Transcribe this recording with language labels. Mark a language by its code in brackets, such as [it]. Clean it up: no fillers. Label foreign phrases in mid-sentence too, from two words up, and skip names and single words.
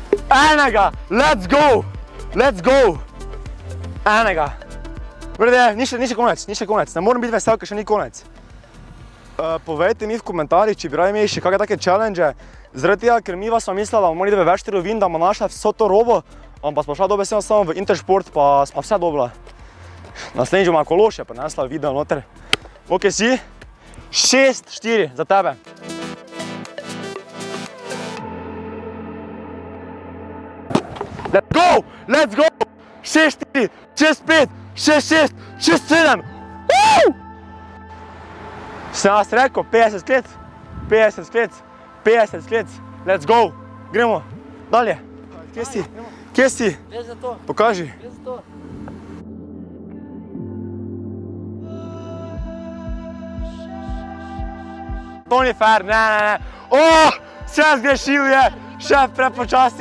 [sl] Enega, [en] let's go! Let's go! [sl] Enega. Vrede, ni še konec, ne moram biti vesel, ker še ni konec. Povejte mi v komentarjih, če bi raje imeli še kakšne take challenge. Zaradi tega, ker mi vas sva mislila, da bomo morali več trgovin, da bomo našla vso to robo, ampak smo šla dobesedno samo v Intersport, pa smo vse dobila. Naslednjič bomo kološe prinesla video noter. Ok si? 6-4 za tebe. [en] Let's go! Let's go! [sl] 6-4, 6-5, 6-6, 6-7. Sem vas rekel, 50 sklic, 50 sklic, 50 sklic. [en] Let's go! [sl] Gremo, dalje. Kje si? Kje si? Gre za to. Pokaži. Gre za to. To ni fair, ne. Še zgrešil je, še prepočasi.